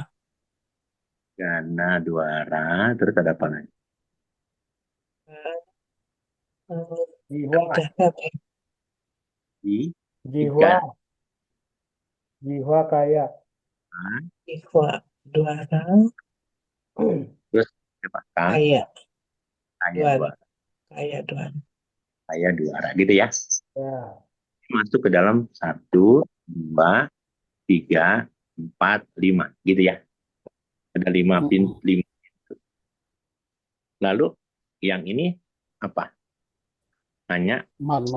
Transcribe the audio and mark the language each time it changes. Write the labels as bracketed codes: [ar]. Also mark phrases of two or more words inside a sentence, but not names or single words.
[id] Gana duara, terus ada apa lagi? Jiwa. Ada apa ya? Di Jiwa. tiga, Jiwa kaya. Jiwa duara. terus apa? Kaya. Kaya Duara. duara, Kaya duara. kaya duara, gitu ya. Ya. Masuk ke dalam 1, 2, 3, 4, 5, gitu ya. Ada 5 pintu. Lalu yang ini apa? Hanya Mano.